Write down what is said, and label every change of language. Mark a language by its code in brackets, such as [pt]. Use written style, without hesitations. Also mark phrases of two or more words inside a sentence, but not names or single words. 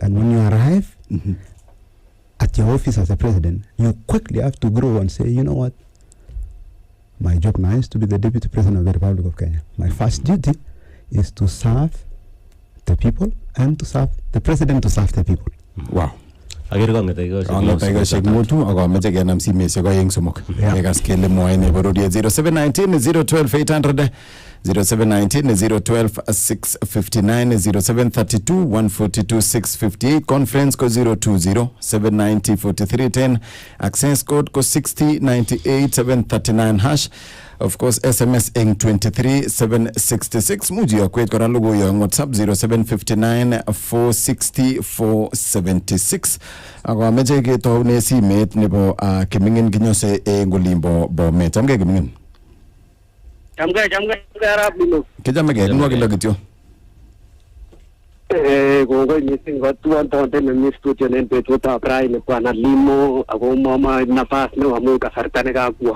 [en] And when you arrive at your office as a president, you quickly have to grow and say, you know what, my job now is to be the deputy president of the Republic of Kenya. My first duty is to serve the people and to serve the president to serve the people. [kln] Wow. Angetaiko shekmutu akomeche kenam simesiek oeng somok kekas kele mwoe nebo roriet 0719-012-800 0719-012-659 0732-142-658 conference ko 020-790-4310 [en] access code [kln] ko 6098-739 hash. [en] Of course, [kln] SMS eng 23-766. Muji ya kwet kora logo ya WhatsApp 0759-460-476. Ako ameche ketoune simet nebo Kimingin Kinyose ngolimbo Bomet. Chamge Kimingin. Chamge Arap Limo. Kijamege nwa kilo kityo. Kongoi missing kotuon tonte nemi studio nen betutab raini Bwana Limo ako mama nafas neo amu kasarta nekakwo.